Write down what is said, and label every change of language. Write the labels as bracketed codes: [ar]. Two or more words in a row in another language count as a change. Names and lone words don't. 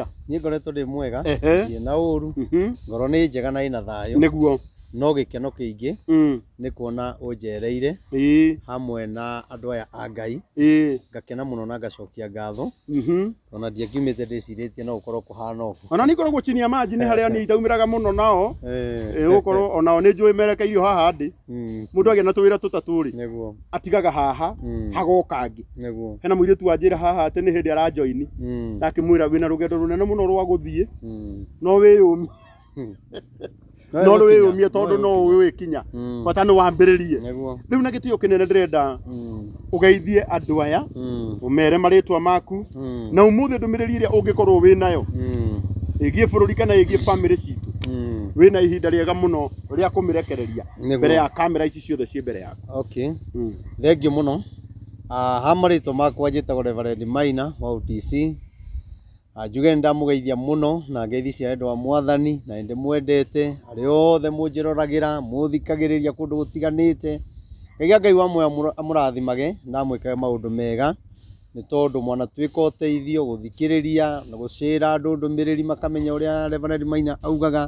[ki] Ni ngoretwo ndi mwega, na uru. Ngoro ni njega na ina thayo. Niguo. No gikeno kiingi ni kuona unjereire hamwe na andu aya a Ngai. Ngakena muno na ngacokia ngatho. Ona ndiakiumite ndiciritie no ukorwo kuhana uguo. Ona ni korwo [sw] chini ya maji [ki] ni haria ni itaumiraga muno nao. Ukorwo ona ni njui merekeirio haha ndi. Mundu agia na tuwira tutaturi. Niguo. Atigaga haha hagoka angi. Niguo. Hena muiritu wanjira haha ati ni hindi ara join. Nakimwira wina rugendo runene muno rwa guthie. No wiyumi. No wiyumie tondu no wikinya. Bata ni wambiririe. Riu na gitio kinene ndirenda ugeithie andu aya umere maritwa maku na umuthi ndumiriri iria ungikorwo winayo igie bururi kana igie family citu wina ihinda riega muno ria kumirekereria mbere ya kamera ici ciothe cie mbere yako. [en] Okay. Thank you muno. [ki] Ha maritwa makwa njitagwo Reverend Maina wa OTC. Njuge ndamugeithia muno na ngeithi cia endo wa mwathani na ndi mwendete ari othe munjiroragira muthikagiriria kundu gutiganite. Ngai wa moyo amurathimage na mwikage maundu mega ni tondu mwana twika uteithio guthikiriria na gucira andu ndumiriri makamenya uria Reverend Maina augaga.